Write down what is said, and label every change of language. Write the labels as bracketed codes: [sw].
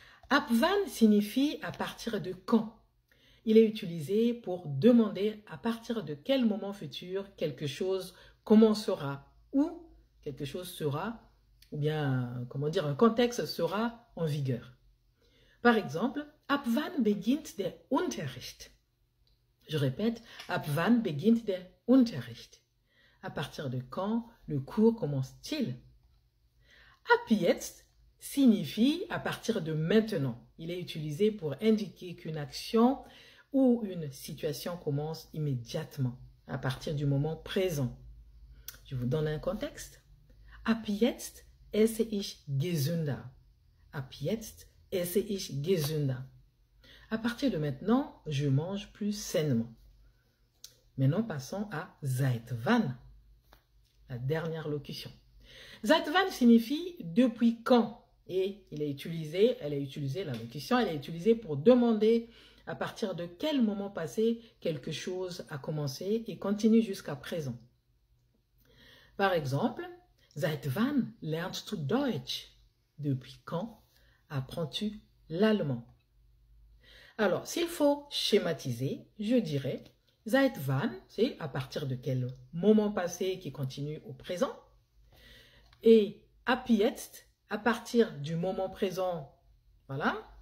[de] Ab wann [fr] signifie à partir de quand. Il est utilisé pour demander à partir de quel moment futur quelque chose commencera ou quelque chose sera, ou bien, comment dire, un contexte sera en vigueur. Par exemple, [de] ab wann beginnt der Unterricht? [fr] Je répète, [de] ab wann beginnt der Unterricht? [fr] À partir de quand le cours commence-t-il? [de] Ab jetzt [fr] signifie à partir de maintenant. Il est utilisé pour indiquer qu'une action ou une situation commence immédiatement, à partir du moment présent. Je vous donne un contexte. [de] Ab jetzt esse ich gesünder. Ab jetzt esse ich gesünder. [fr] À partir de maintenant, je mange plus sainement. Maintenant, passons à [de] seit wann, [fr] la dernière locution. [de] Seit wann [fr] signifie depuis quand. Et elle est utilisée, la locution, elle est utilisée pour demander à partir de quel moment passé quelque chose a commencé et continue jusqu'à présent. Par exemple, [de] seit wann lernst du Deutsch? [fr] Depuis quand apprends-tu l'allemand? Alors, s'il faut schématiser, je dirais [de] seit wann, [fr] c'est à partir de quel moment passé qui continue au présent. Et [de] ab jetzt, [fr] à partir du moment présent, voilà.